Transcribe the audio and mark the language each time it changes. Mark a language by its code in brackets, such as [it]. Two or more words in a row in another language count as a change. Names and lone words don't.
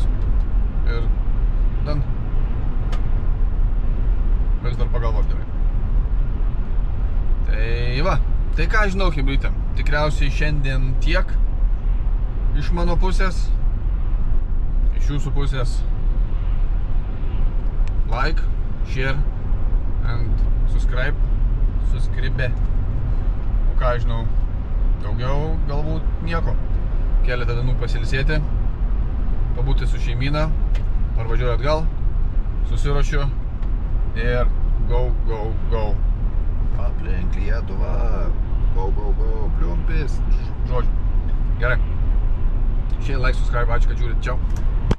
[lt] Ir dan. Gali dar pagalvoti gerai. Tai va, tai ką žinau, chebrytė, tikriausiai šiandien tiek iš mano pusės, iš jūsų pusės. [en] Like, share and subscribe. [lt] O ką žinau, daugiau galbūt nieko. Keletą dienų pasilsėti, pabūti su šeimyna, parvažiuoju atgal, susiruošiu ir go. Aplink Lietuvą. Go, pliumpis. Žodžiu. Gerai. [en] Share, like, subscribe, [lt] ačiū, kad žiūrit. Čiau.